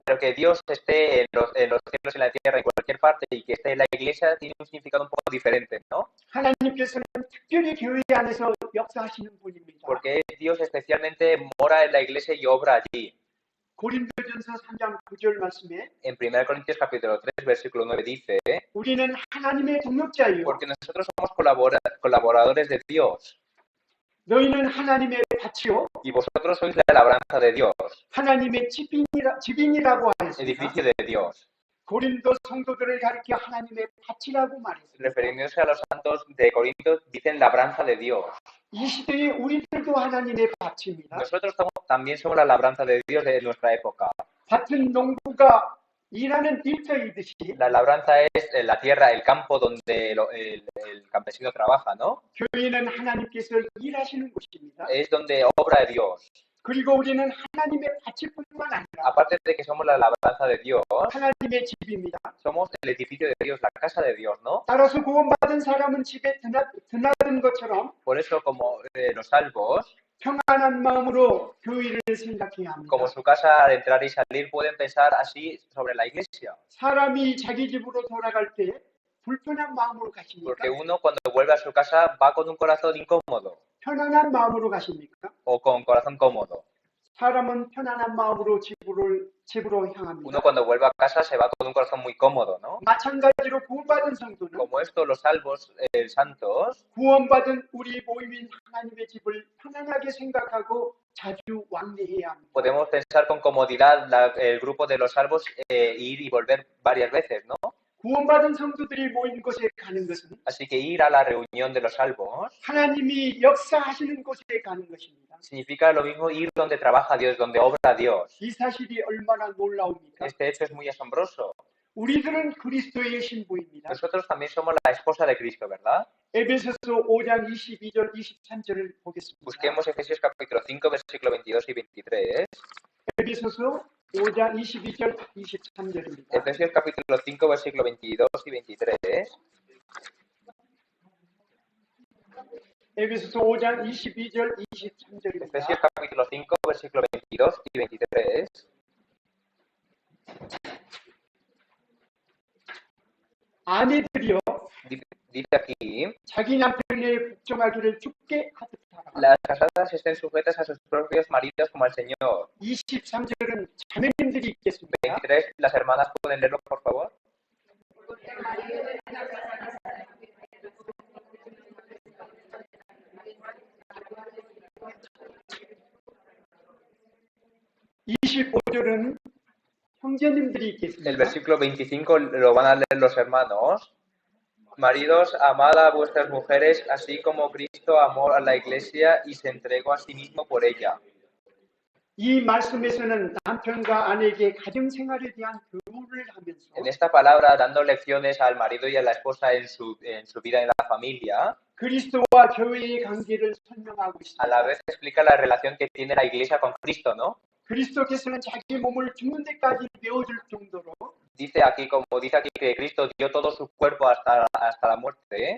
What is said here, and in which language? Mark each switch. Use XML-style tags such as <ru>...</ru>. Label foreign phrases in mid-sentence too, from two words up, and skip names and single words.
<es>Pero que Dios esté en los cielos y en la tierra, en cualquier parte, y que esté en la iglesia, tiene un significado un poco diferente, ¿no?</es> <ko>하나님께서는 특별히 교회 안에서 역사하시는 분입니다.</ko> <es>Porque Dios especialmente mora en la iglesia y obra allí.</es> <ko>고린도전서 3장 9절 말씀에</ko> <es>En 1 Corintios capítulo 3, versículo 9 dice,</es> <ko>우리는 하나님의 동역자예요.</ko> <es>porque nosotros somos colaboradores de Dios,</es> <ko>너희는 하나님의 밭이요</ko> <es>y vosotros sois la labranza de Dios,</es> <ko>하나님의 집인이라고 하였습니다.</ko> <es>edificio de Dios.</es> <ko>고린도 성도들을 가리켜 하나님의 밭이라고 말했습니다.</ko> <es>Refiriéndose a los santos de Corinto, dicen labranza de Dios.</es> <ko>이 시대에 우리들도 하나님의 밭입니다.</ko> <es>Nosotros también somos la labranza de Dios de nuestra época.</es> <ko>밭은 농부가 일하는 일터이듯이</ko> <es>La labranza es la tierra, el campo donde el campesino trabaja, ¿no?</es> <ko>교회는 하나님께서 일하시는 곳입니다.</ko> <es>Es donde obra de Dios.</es> <ko>그리고 우리는 하나님의 밭일 뿐만 아니라</ko> <es>Aparte de que somos la labranza de Dios,</es> <ko>하나님의 집입니다.</ko> <es>somos el edificio de Dios, la casa de Dios, ¿no?</es> <ko>따라서 구원받은 사람은 집에 드나든 것처럼</ko> <es>Por eso, como los salvos,</es> <ko>평안한 마음으로 교회를 생각해야 합니다.</ko> <es>como su casa al entrar y salir, pueden pensar así sobre la iglesia.</es> <ko>사람이 자기 집으로 돌아갈 때 불편한 마음으로 가십니까?</ko> <es>Porque uno cuando vuelve a su casa va con un corazón incómodo</es> <ko>편안한 마음으로 가십니까?</ko> <es>o con corazón cómodo.</es> <ko>사람은 편안한 마음으로 집으로 향합니다.</ko> <es>Uno cuando vuelve a casa se va con un corazón muy cómodo, ¿no?</es> <ko>마찬가지로 구원받은 성도는</ko> <es>Como esto, los salvos, santos,</es> <ko>구원받은 우리 모임인 하나님의 집을 편안하게 생각하고 자주 왕래해야 합니다.</ko> <es>podemos pensar con comodidad el grupo de los salvos ir y volver varias veces, ¿no?</es> <ko>구원받은 성도들이 모인 곳에 가는 것은</ko> <es>Así que ir a la reunión de los salvos</es> <ko>하나님이 역사하시는 곳에 가는 것입니다.</ko> <es>significa lo mismo ir donde trabaja Dios, donde obra Dios.</es> <ko>이 사실이 얼마나 놀라웁니까?</ko> <es>Este hecho es muy asombroso.</es> <ko>우리들은 그리스도의 신부입니다.</ko> <es>Nosotros también somos la esposa de Cristo, ¿verdad?</es> <ko>에베소서 5장 22절 23절을 보겠습니다.</ko> <es>Busquemos Efesios capítulo 5, versículo 22 y 23.</es> <ko>에베소서 5장 22절 23절입니다.</ko> <es>Efesios capítulo 5, versículo 22 y 23.</es> <ko>에베소서 5장 22절 23절입니다.</ko> <es>Efesios capítulo 5, versículo 22 y 23.</es> <ko>아내들이여</ko> <es>Dice aquí,</es> <ko>자기 남편에 복종하기를 주께 하듯하라.</ko> <es>las casadas estén sujetas a sus propios maridos como al Señor.</es> <ko>23절은 자매님들이 있겠습니다.</ko> <es>23, las hermanas pueden leerlo, por favor.</es> <ko>(25절은) 형제님들이 있겠습니다.</ko> <es>El versículo 25 lo van a leer los hermanos. Maridos, amad a vuestras mujeres, así como Cristo amó a la iglesia y se entregó a sí mismo por ella.</es> <ko>이 말씀에서는 남편과 아내에게 가정 생활에 대한 교훈을 하면서</ko> <es>En esta palabra, dando lecciones al marido y a la esposa en su vida en la familia,</es> <ko>그리스도와 교회의 관계를 설명하고</ko> <es>a la</es> <ko>있습니다.</ko> <es>vez explica la relación que tiene la iglesia con Cristo, ¿no?</es> <ko>그리스도께서는 자기 몸을 죽는 데까지 내어줄 정도로</ko> <es>Dice aquí que Cristo dio todo su cuerpo hasta la muerte,</es>